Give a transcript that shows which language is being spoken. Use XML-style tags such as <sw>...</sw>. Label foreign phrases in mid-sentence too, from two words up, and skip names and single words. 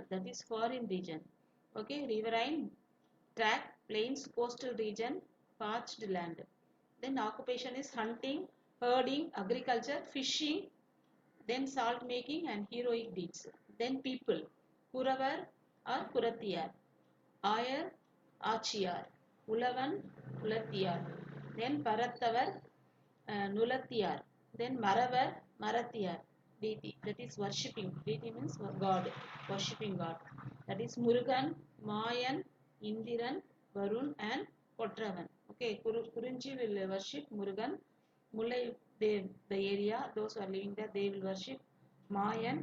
<en>That is foreign region. Okay, riverine, track, plains, coastal region, parched land. Then occupation is hunting, herding, agriculture, fishing, then salt making and heroic deeds. Then people, Kuravar or Kuratiyar, Ayar, Achiyar, Ulavan, Ulatiyar, then Parattavar, Nulatiyar, then Maravar, Maratiyar, deity, that is worshipping. Deity means God, worshipping God. That is Murugan, Mayan, Indiran, Varun and Kotravan. Okay, Kurunchi will worship Murugan. Mullai, the area, those who are living there, they will worship Mayan.</en>